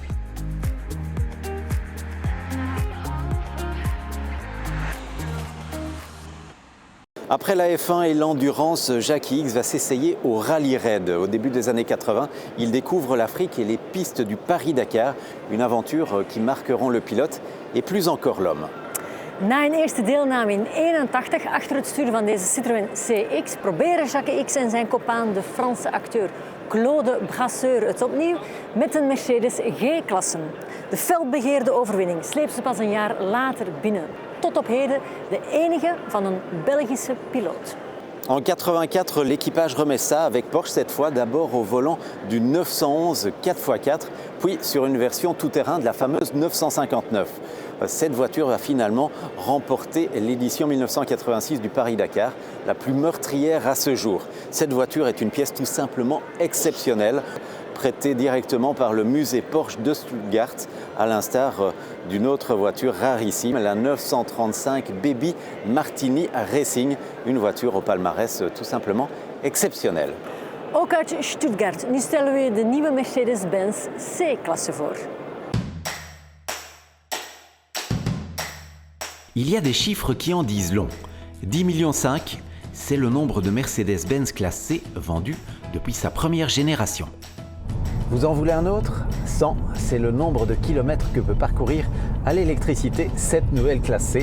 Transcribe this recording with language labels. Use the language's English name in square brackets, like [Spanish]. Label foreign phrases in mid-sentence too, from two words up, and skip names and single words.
[French] Après la F1 et l'endurance, Jackie X va s'essayer au rallye raid. Au début des années 80, il découvre l'Afrique et les pistes du Paris-Dakar, une aventure qui marqueront le pilote et plus encore l'homme. [Dutch] Na een eerste deelname in 1981 achter het stuur van deze Citroën CX proberen Jackie X en zijn kopaan, de Franse acteur Claude Brasseur, het opnieuw met een Mercedes G-klasse. De felbegeerde overwinning sleept ze pas een jaar later binnen. Tot op heden de enige van een Belgische piloot. [French] En 1984, l'équipage remet ça avec Porsche, cette fois d'abord au volant du 911 4x4, puis sur une version tout-terrain de la fameuse 959. Cette voiture va finalement remporter l'édition 1986 du Paris-Dakar, la plus meurtrière à ce jour. Cette voiture est une pièce tout simplement exceptionnelle, prêtée directement par le musée Porsche de Stuttgart, à l'instar d'une autre voiture rarissime, la 935 Baby Martini Racing, une voiture au palmarès tout simplement exceptionnel. [Dutch] Ook uit Stuttgart. Nu stellen we de nieuwe Mercedes-Benz C-klasse voor. [French] Il y a des chiffres qui en disent long. 10,5 millions, c'est le nombre de Mercedes-Benz classe C vendus depuis sa première génération. Vous en voulez un autre ? 100, c'est le nombre de kilomètres que peut parcourir à l'électricité cette nouvelle classe C.